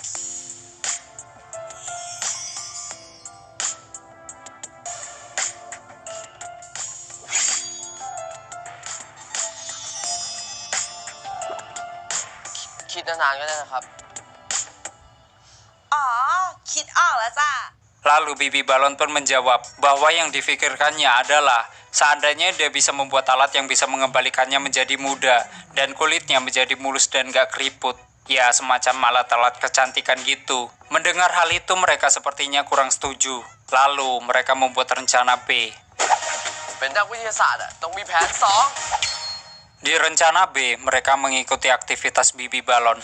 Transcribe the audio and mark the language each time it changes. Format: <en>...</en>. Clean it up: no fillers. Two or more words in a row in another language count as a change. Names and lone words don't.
<th>Kid นานๆก็ได้นะครับ อ๋อ คิดออกแล้วจ้ะ</th> <id>Lalu Bibi Balon pun menjawab bahwa yang difikirkannya adalah seandainya dia bisa membuat alat yang bisa mengembalikannya menjadi muda dan kulitnya menjadi mulus dan gak keriput. Ya, semacam alat-alat kecantikan gitu. Mendengar hal itu mereka sepertinya kurang setuju. Lalu mereka membuat rencana B.</id> <th>เป็นนักวิทยาศาสตร์อะต้องมีแผนสอง</th> <id>Di rencana B, mereka mengikuti aktivitas Bibi Balon.</id>